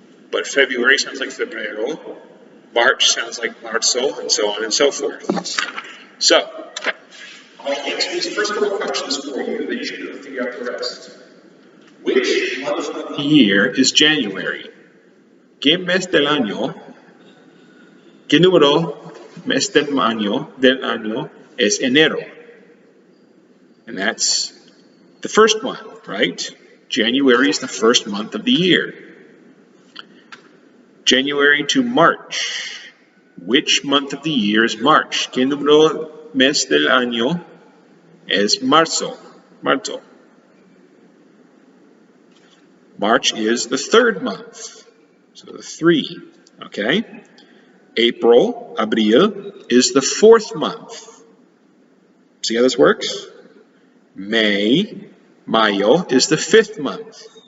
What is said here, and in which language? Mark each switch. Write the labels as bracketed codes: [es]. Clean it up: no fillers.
[en] But February sounds like febrero. March sounds like marzo, and so on and so forth. So, I'll answer these first couple questions for you, then you should figure out the rest. Which month of the year is January? [es] ¿Qué mes del año? ¿Qué número mes del año es enero? [en] And that's the first one, right? January is the first month of the year. January to March. Which month of the year is March? [es] ¿Qué número mes del año es marzo? [en] March is the third month. So the 3, okay? Abril is the fourth month. See how this works? Mayo is the fifth month.